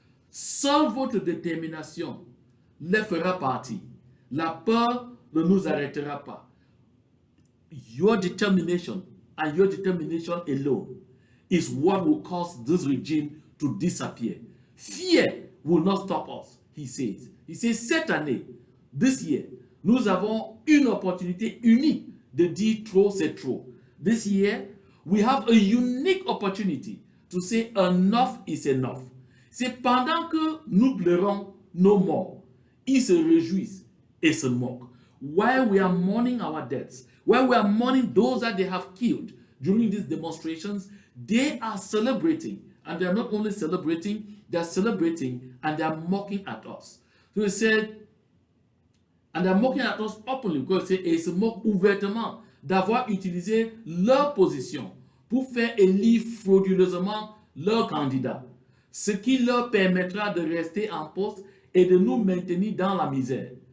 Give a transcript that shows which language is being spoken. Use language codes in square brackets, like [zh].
[fr] Seule votre détermination les fera partir. La peur ne nous arrêtera pas. [en] Your determination, and your determination alone, is what will cause this regime to disappear. Fear will not stop us, he says. He says, [fr] cette année, [en] this year, [fr] nous avons une opportunité unique de dire trop c'est trop. [en] This year, we have a unique opportunity to say enough is enough. [fr] C'est pendant que nous pleurons nos morts, ils se réjouissent et se moquent. [en] While we are mourning our deaths, while we are mourning those that they have killed during these demonstrations, they are celebrating. And they are not only celebrating, they are celebrating and they are mocking at us. So he said, and they are mocking at us openly, because [fr] ils se moquent ouvertement d'avoir utilisé leur position pour faire élire frauduleusement leur candidat, ce qui leur permettra de rester en poste et de nous maintenir dans la misère.